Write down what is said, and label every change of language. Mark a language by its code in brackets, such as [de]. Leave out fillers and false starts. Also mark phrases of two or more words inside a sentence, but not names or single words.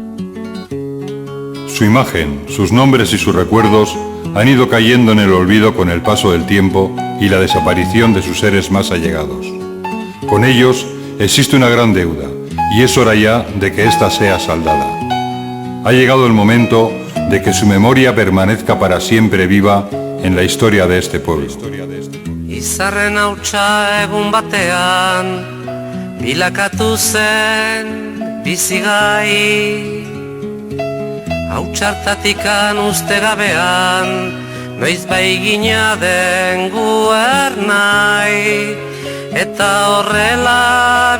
[es] Su imagen, sus nombres y sus recuerdos han ido cayendo en el olvido con el paso del tiempo y la desaparición de sus seres más allegados. Con ellos existe una gran deuda y es hora ya de que ésta sea saldada. Ha llegado el momento de que su memoria permanezca para siempre viva en la historia de este pueblo. [eu] Izarren hautsa egun batean bilakatu zen bizigai, hautsartatikan uste gabean noiz baigina den guernai, eta horrela